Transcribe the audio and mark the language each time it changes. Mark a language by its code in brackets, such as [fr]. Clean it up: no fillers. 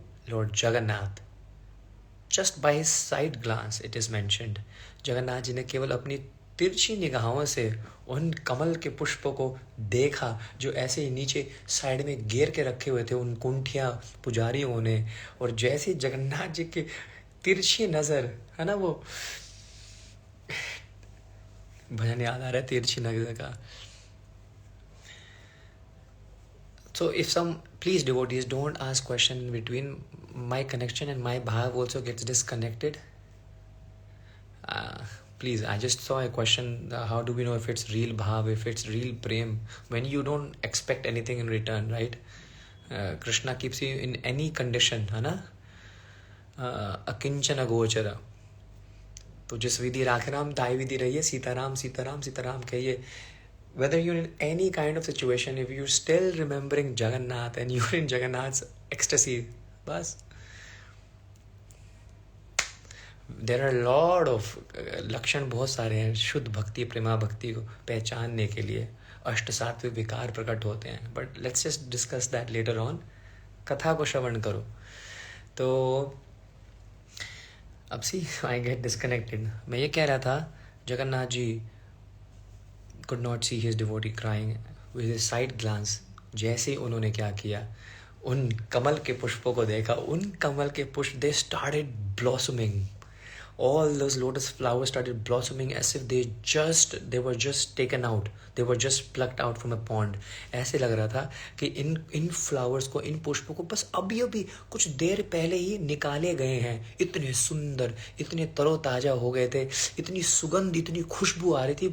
[en] lord Jagannath, just by his side glance it is mentioned, [hi] Jagannath ji ने केवल अपनी तिरछी निगाहों से उन कमल के पुष्पों को देखा जो ऐसे ही नीचे साइड में घेर के रखे हुए थे उन कुंठिया पुजारियों ने. और जैसे जगन्नाथ जी की तिरछी नज़र, है ना, वो भजन याद आ रहा है तिरछी नज़र का. [en] So if some, please devotees, don't ask question in between. My connection and my bhav also gets disconnected. Please, I just saw a question, how do we know if it's real bhav, if it's real prem, when you don't expect anything in return, right? Krishna keeps you in any condition, [hi] है ना. अकिंचन अगोचर. तो जिस विधि राखे राम ताई विधि रहिए, सीताराम सीताराम सीताराम कहिए. [en] Whether you're in any kind of situation, if you're still remembering Jagannath and you're in Jagannath's ecstasy, [hi] बस. [en] There are a lot of [hi] लक्षण बहुत सारे हैं शुद्ध भक्ति, प्रेमा भक्ति को पहचानने के लिए. अष्ट सात्विक विकार प्रकट होते हैं. [en] But let's just discuss that later on. [hi] कथा को श्रवण करो. तो अब [en] See I get disconnected. [hi] मैं ये कह रहा था, [en] Jagannath ji could not see his devotee crying with his side glance. [hi] जैसे ही उन्होंने क्या किया, उन कमल के पुष्पों को देखा, उन कमल के पुष्प, [en] they started blossoming. All those lotus flowers started blossoming as if they were just taken out, they were just plucked out from a pond. [hi] ऐसे लग रहा था कि इन फ्लावर्स को, इन पुष्पों को बस अभी अभी कुछ देर पहले ही निकाले गए हैं. इतने सुंदर, इतने तरोताजा हो गए थे, इतनी सुगंध, इतनी खुशबू आ रही थी.